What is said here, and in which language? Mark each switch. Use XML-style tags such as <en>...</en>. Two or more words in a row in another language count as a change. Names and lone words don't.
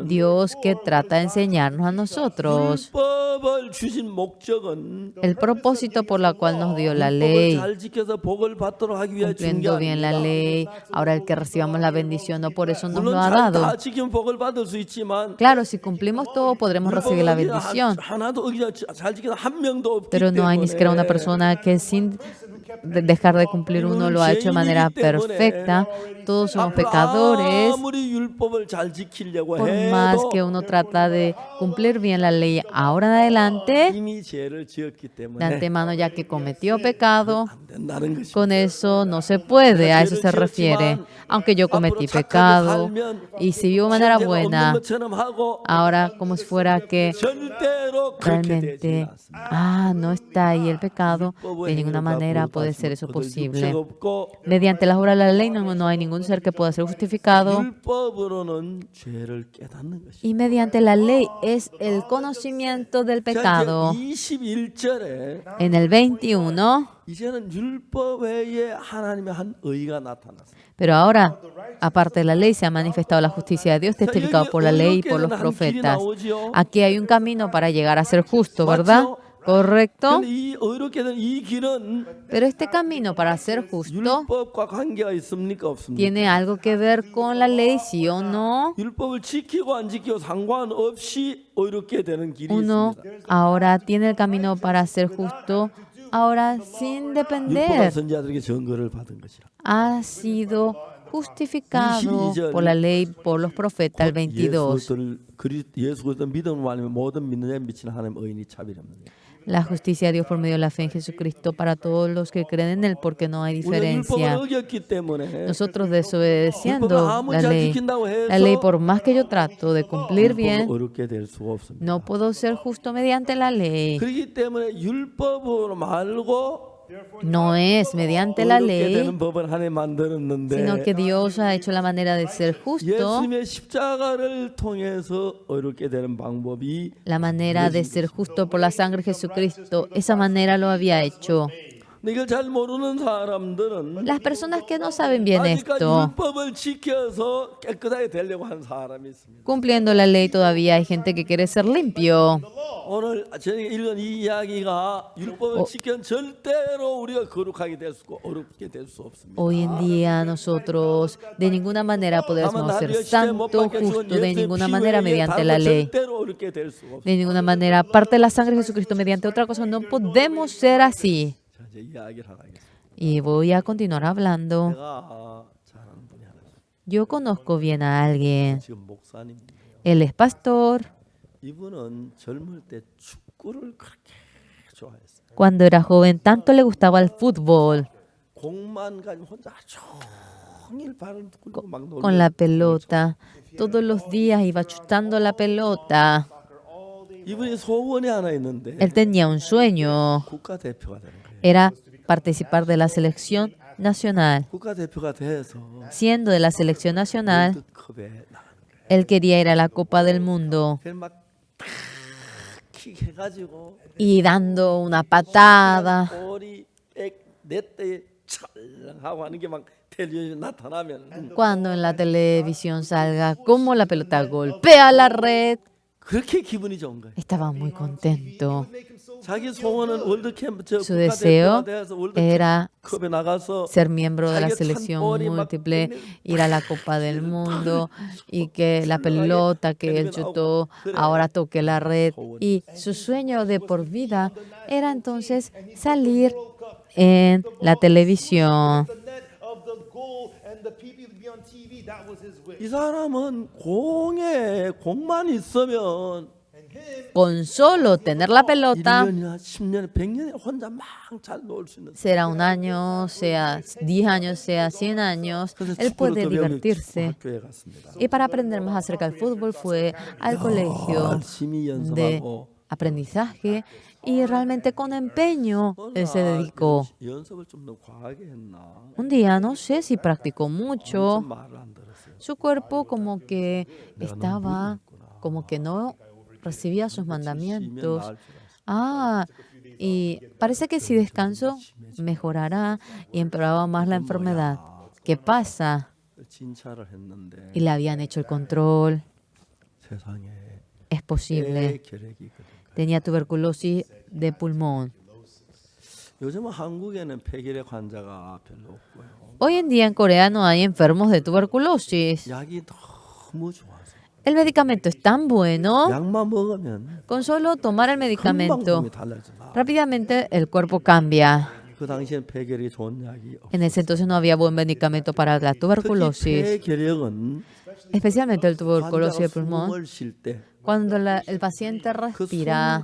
<es>Dios que trata de enseñarnos a nosotros</es> <ko>율법을 주신 목적은</ko> <es>el propósito por la cual nos dio la</es> <ko>율법을</ko> <es>ley,</es> <ko>잘 지켜서 복을 받도록 하기 위해 준 게</ko> <es>cumpliendo bien la</es> <ko>아닙니다.</ko> <es>ley. Ahora el que recibamos la bendición, no por eso nos lo</es> <ko>물론</ko> <es>ha</es> <ko>다</ko> <es>dado.</es> <ko>지키면 복을 받을 수 있지만</ko> <es>Claro, si cumplimos todo, podremos recibir la bendición.</es> <ko>하나도 어기지 잘 지키는 한 명도 없기</ko> <es>Pero no hay ni siquiera una</es> <ko>때문에</ko> <es>persona que sin dejar de cumplir uno lo ha hecho de manera perfecta. Todos somos</es> <ko>앞으로</ko> <es>pecadores.</es> <ko>아무리 율법을 잘 지키려고</ko> <es>Por más</es> <ko>해도</ko> <es>que uno trata de cumplir bien la ley ahora en adelante,</es> <ko>이미 죄를 지었기</ko> <es>de</es> <ko>때문에</ko> <es>antemano ya que cometió pecado,</es> <ko>안 된다는 것입니다.</ko> <es>con eso no se puede, a eso se refiere. Aunque yo cometí pecado y si vivo de manera buena,</es> <ko>것처럼 하고</ko> <es>ahora como si fuera que</es> <ko>절대로 그렇게 되지</ko> <es>realmente,</es> <ko>않습니다.</ko> <es>no está ahí el pecado, de ninguna manera puede ser eso posible. Mediante las obras de la ley no hay ningún ser que pueda ser justificado.</es> <ko>율법으로는 죄를 깨닫는 것입니다.</ko> <es>Y mediante la ley es el conocimiento del pecado.</es> <ko>21절에</ko> <es>En el 21,</es> <ko>이제는 율법 외에 하나님의 한 의가 나타났습니다.</ko> <es>pero ahora, aparte de la ley, se ha manifestado la justicia de Dios, testificado por la ley y por los profetas. Aquí hay un camino para llegar a ser justo, ¿verdad? ¿Correcto?</es> <ko>근데 이 의롭게 된 이 길은</ko> <es>Pero este camino para ser justo</es> <ko>율법과 관계가 있습니까 없습니까?</ko> <es>tiene algo que ver con la ley, ¿sí o no?</es> <ko>율법을 지키고 안 지키고 상관없이 의롭게 되는 길이</ko> <es>Uno</es> <ko>있습니다.</ko> <es>ahora tiene el camino para ser justo, ahora sin</es> <ko>율법은</ko> <es>depender.</es> <ko>선지자들에게 증거를 받은 것이라.</ko> <es>Ha sido justificado por la ley, por los profetas, el 22.</es> <ko>예수 그리스도 믿음을 말하면 모든 믿는 자에 미치는 하나님 의인이 차별합니다.</ko> <es>La justicia de Dios por medio de la fe en Jesucristo para todos los que creen en Él, porque no hay</es> <ko>우리가 율법을</ko> <es>diferencia.</es> <ko>어겼기 때문에</ko> <es>Nosotros desobedeciendo la ley, por más que yo trato de cumplir bien,</es> <ko>어렵게 될 수가 없습니다.</ko> <es>no puedo ser justo mediante la ley.</es> <ko>그렇기 때문에 율법으로 말고</ko> <es>No es mediante la</es> <ko>어렵게</ko> <es>ley,</es> <ko>되는 법을 하나님 만들었는데</ko> <es>sino que Dios ha hecho la manera de ser justo.</es> <ko>예수님의 십자가를 통해서 어렵게 되는 방법이</ko> <es>La manera de ser justo por la sangre de Jesucristo, esa manera lo había hecho.</es> <ko>근데 이걸 잘 모르는 사람들은</ko> <es>Las personas que no saben bien</es> <ko>아직까지</ko> <es>esto,</es> <ko>율법을 지켜서 깨끗하게 되려고 하는 사람이 있습니다.</ko> <es>cumpliendo la ley todavía hay gente que quiere ser limpio.</es> <ko>오늘 저희가 읽은 이 이야기가 율법을 지키면 절대로 우리가 거룩하게 될 수 없고 어렵게 될 수 없습니다.</ko> <es>Hoy en día nosotros de ninguna manera podemos ser santos, justos, de ninguna manera mediante la ley.</es> <ko>절대로 어렵게 될 수가 없습니다.</ko> <es>De ninguna manera, aparte de la sangre de Jesucristo, mediante otra cosa, no podemos ser así.</es> <ko>자, 이제 이야기를 하나 하겠습니다.</ko> <es>Y voy a continuar hablando.</es> <ko>제가 잘 아는 분이 하나 있어요.</ko> <es>Yo conozco bien a alguien.</es> <ko>지금 목사님인데요.</ko> <es>Él es pastor.</es> <ko>이분은 젊을 때 축구를 그렇게 좋아했어요.</ko> <es>Cuando era joven, tanto le gustaba el fútbol.</es> <ko>공만 가지고 혼자 종일 발을 굴고 막 놀고</ko> <es>Con la pelota. Todos los días iba chutando la pelota.</es> <ko>이분이 소원이 하나 있는데</ko> <es>Él tenía un sueño.</es> <ko>국가대표가 되는 거예요.</ko> <es>Era participar de la selección nacional.</es> <ko>국가대표가 돼서</ko> <es>Siendo de la selección nacional,</es> <ko>월드컵에 나가는 거예요.</ko> <es>él quería ir a la Copa del Mundo.</es> <ko>그래서 막 킥해가지고</ko> <es>Y dando una patada.</es> <ko>볼이 넷대에 찰랑하고 하는 게 막 텔레비전에 나타나면</ko> <es>Cuando en la televisión salga cómo la pelota golpea la red,</es> <ko>그렇게 기분이 좋은 거예요.</ko> <es>estaba muy contento.</es> <ko>자기 소원은 월드컵 저</ko> <es>Su deseo</es> <ko>국가대표가 돼서</ko> <es>era</es> <ko>월드컵에 나가서</ko> <es>ser miembro de la selección múltiple, ir a la Copa del Mundo y que la pelota que él chutó ahora toque la red. Y su sueño de por vida era entonces salir en la televisión.</es> <en>The net of the goal and the people to be on TV, that was his wish.</en> <ko>이 사람은 공만 있으면</ko> <es>Con solo tener la pelota,</es> <ko>1년이나 10년, 100년에 혼자 막 잘 놀 수 있는.</ko> <es>sea un año, sea 10 años, sea 100 años,</es> <ko>그래서</ko> <es>él</es> <ko>축구를</ko> <es>puede</es> <ko>또 배우기</ko> <es>divertirse.</es> <ko>학교에 갔습니다.</ko> <es>Y para aprender más acerca del fútbol fue al colegio</es> <ko>열심히</ko> <es>de</es> <ko>연습하고</ko> <es>aprendizaje y realmente con empeño él se dedicó.</es> <ko>연습을 좀 더 과하게 했나?</ko> <es>Un día, no sé si practicó mucho,</es> <ko>좀 말을 안 들었어요.</ko> <es>su cuerpo como que estaba, como que no recibía sus mandamientos.</es> <ko>나을 줄 알았어요.</ko> <es>Y parece que si descanso mejorará y empeoraba más la enfermedad. ¿Qué pasa?</es> <ko>진찰을 했는데</ko> <es>y le habían hecho el control.</es> <ko>세상에</ko> <es>Es posible.</es> <ko>폐결핵이 걸린 거예요.</ko> <es>Tenía tuberculosis de pulmón.</es> <ko>요즘은 한국에는 폐결핵 환자가 별로 없고요.</ko> <es>Hoy en día en Corea no hay enfermos de tuberculosis.</es> <ko>약이 너무 좋아서</ko> <es>El medicamento es tan bueno,</es> <ko>약만 먹으면</ko> <es>con solo tomar el</es> <ko>금방</ko> <es>medicamento,</es> <ko>몸이 달라진다.</ko> <es>rápidamente el cuerpo cambia.</es> <ko>그 당시엔 폐결핵이 좋은 약이</ko> <es>En ese</es> <ko>없었어요.</ko> <es>entonces no había buen medicamento para la</es> <ko>특히</ko> <es>tuberculosis,</es> <ko>폐결핵은</ko> <es>especialmente el tuberculosis de</es> <ko>환자가</ko> <es>pulmón.</es> <ko>숨을 쉴 때</ko> <es>Cuando el paciente respira,</es>